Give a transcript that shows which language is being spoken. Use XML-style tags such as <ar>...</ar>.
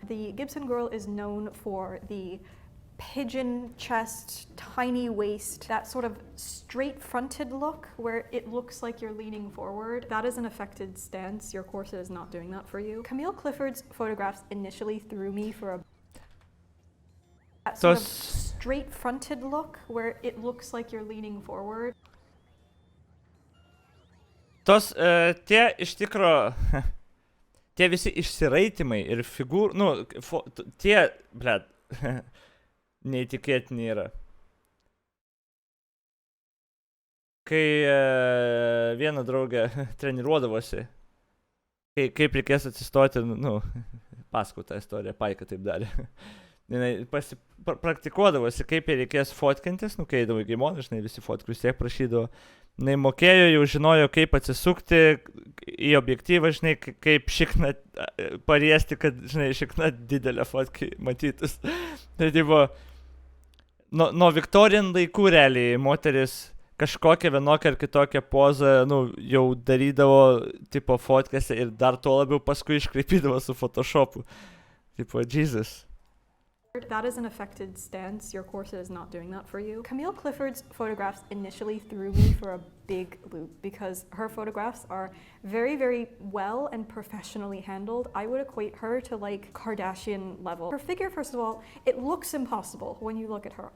<en>The Gibson girl is known for the pigeon chest, tiny waist, that sort of straight-fronted look where it looks like you're leaning forward. That is an affected stance. Your corset is not doing that for you. Camille Clifford's photographs initially threw me for a sort of straight-fronted look where it looks like you're leaning forward.</en> <lt>Tos, tie iš tikro, tie visi išsiraitimai ir nu, tie, blet, neįtikėtini yra. Kai viena draugė treniruodavosi, kaip reikės atsistoti, nu, pasakau tą istoriją, Paika taip darė. Jinai praktikuodavosi, kaip jai reikės fotkintis, nu, kai eidavo į gimon, žinai, visi fotkų vis tiek prašydavo. Jinai mokėjo, jau žinojo, kaip atsisukti į objektyvą, žinai, kaip šikną pariesti, kad, žinai, šikna didelė fotkai matytus. Tai buvo, nuo Victorian laikų realiai moteris kažkokią vienokią ar kitokią pozą, nu, jau darydavo, tipo, fotkėse ir dar to labiau paskui iškreipydavo su photoshopu. Tipo, Jesus.</lt> <en>That is an affected stance. Your corset is not doing that for you. Camille Clifford's photographs initially threw me for a big loop because her photographs are very, very well and professionally handled. I would equate her to like Kardashian level. Her figure, first of all, it looks impossible when you look at her.</en>